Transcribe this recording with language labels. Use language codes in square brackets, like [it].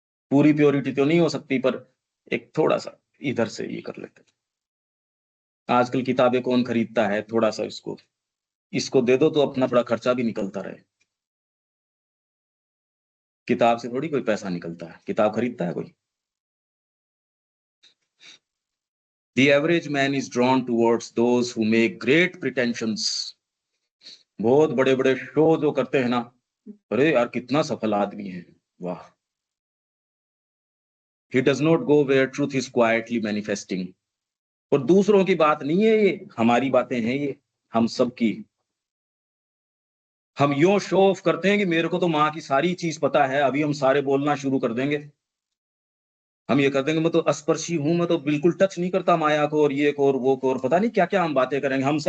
[hi] पूरी प्योरिटी तो नहीं हो सकती पर एक थोड़ा-सा इधर से ये कर लेते हैं। आजकल किताबें कौन खरीदता है? थोड़ा-सा इसको इसको दे दो तो अपना थोड़ा खर्चा भी निकलता रहे। किताब से थोड़ी कोई पैसा निकलता है। किताब खरीदता है कोई? [en] The average man is drawn towards those who make great pretensions. [hi] बहुत बड़े-बड़े शो जो करते हैं ना, अरे यार कितना सफल आदमी है, वाह! [en] He does not go where truth is quietly manifesting. [hi] और दूसरों की बात नहीं है ये, हमारी बातें हैं ये, हम सबकी। हम यूँ शो ऑफ करते हैं कि मेरे को तो माँ की सारी चीज़ पता है, अभी हम सारे बोलना शुरू कर देंगे। हम ये कर देंगे मैं तो अस्पर्शी हूँ, मैं तो बिल्कुल टच नहीं करता माया को और ये को और वो को और पता नहीं क्या-क्या हम बातें करेंगे।